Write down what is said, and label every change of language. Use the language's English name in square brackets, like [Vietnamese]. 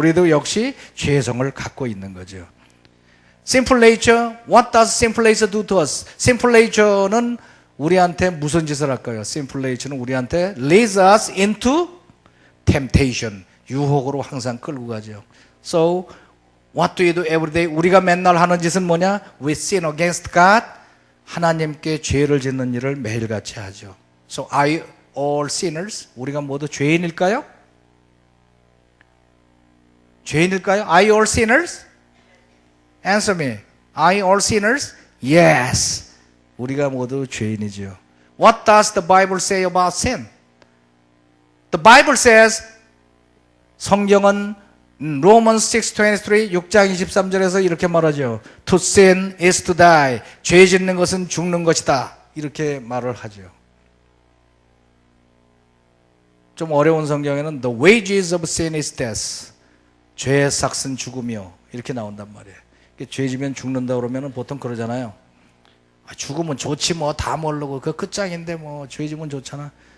[Korean] 우리도 역시 죄성을 갖고 있는 거죠. [English] Sinful nature, what does sinful nature do to us? [Korean] Sinful nature는 우리한테 무슨 짓을 할까요? [English] Sinful nature는 [Korean] 우리한테 [English] leads us into temptation. [Korean] 유혹으로 항상 끌고 가죠. [English] So, what do you do every day? [Korean] 우리가 맨날 하는 짓은 뭐냐? [English] We sin against God. [Korean] 하나님께 죄를 짓는 일을 매일같이 하죠. [English] So, are you all sinners? [Korean] 우리가 모두 죄인일까요? 죄인일까요? [English] Are you all sinners? Answer me. Are you all sinners? Yes. [Korean] 우리가 모두 죄인이죠. [English] What does the Bible say about sin? The Bible says [Korean] 성경은 Romans 6:23 6장 23절에서 이렇게 말하죠. [English] To sin is to die. [Korean] 죄 짓는 것은 죽는 것이다. 이렇게 말을 하죠. 좀 어려운 성경에는 [English] The wages of sin is death. [Korean] 죄의 삭은 죽음이요. 이렇게 나온단 말이에요. 죄 지면 죽는다 그러면 보통 그러잖아요. 죽으면 좋지 뭐 다 모르고 그 끝장인데 뭐 죄 지면 좋잖아.